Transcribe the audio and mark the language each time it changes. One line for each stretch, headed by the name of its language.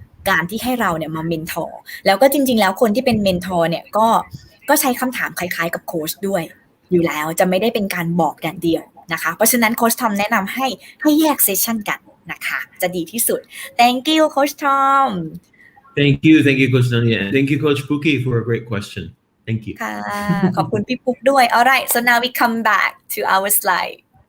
Thai: การที่ให้เราเนี่ยมาเมนทอร์แล้วก็จริงๆแล้วคนที่เป็นเมนทอร์เนี่ยก็ใช้คำถามคล้ายๆกับโค้ชด้วยอยู่แล้วจะไม่ได้เป็นการบอกอย่างเดียวนะคะเพราะฉะนั้นโค้ชทอมแนะนำให้แยกเซสชั่นกันนะคะจะดีที่สุด
English: Thank you
Thai: โค้ชทอม
English: Thank you, Coach Nania, and thank you, Coach Puki, for a great question. Thank you.
Thai: ค่ะขอบคุณพี่ปุ๊กด้วย
English: Alright so now we come back to our slide